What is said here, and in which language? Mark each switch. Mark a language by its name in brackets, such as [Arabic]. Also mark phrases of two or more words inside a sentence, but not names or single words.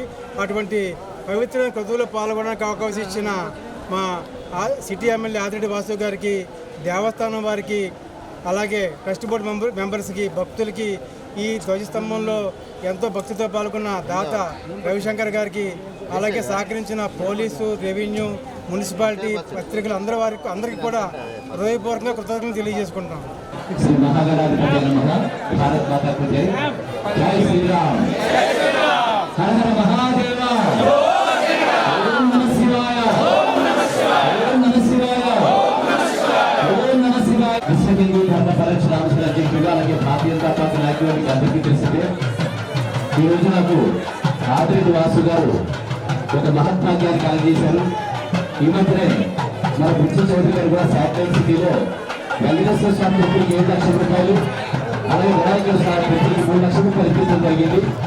[Telugu] అటువంటి పవిత్రమైన క్రతువులో పాల్గొనడానికి అవకాశం ఇచ్చిన మా సిటీ ఎమ్మెల్యే ఆదిరెడ్డి వాసు గారికి, దేవస్థానం వారికి, అలాగే ట్రస్ట్ బోర్డు మెంబర్స్కి, భక్తులకి, ఈ ధ్వజస్తంభంలో ఎంతో భక్తితో పాల్గొన్న దాత రవిశంకర్ గారికి, అలాగే సహకరించిన పోలీసు, రెవెన్యూ, మున్సిపాలిటీ, పత్రికలు అందరికీ కూడా హృదయపూర్వకంగా కృతజ్ఞతలు తెలియజేసుకుంటున్నాం. [Sanskrit] श्री महागणाधिपति नमः। [Hindi] भारत माता की जय। जय श्री राम। हर हर महादेव। [Sanskrit] ओम नमः शिवाय। ओम नमः शिवाय। ओम नमः शिवाय। ओम नमः शिवाय। [Telugu] विश्व हिंदू धर्म పరిరక్షణ అధ్యక్షుడిగా అలాగే భారతీయ జనతా పార్టీ నాయకుడికి అందరికీ తెలిసిందే. ఈ రోజు నాకు ఆదిరెడ్డి వాసు గారు ఒక మహత్వాజ్ఞాన్ని కలగజేశారు. ఈ మధ్యనే మన బుచ్చి చౌదరి గారు కూడా శాటిలైట్ సిటీలో వెంకటేశ్వర స్వామి టెంపుల్కి 7 లక్షల రూపాయలు, అలాగే వినాయకుల స్వామి టెంపుల్కి 3 లక్షల రూపాయలు ఇప్పించడం జరిగింది.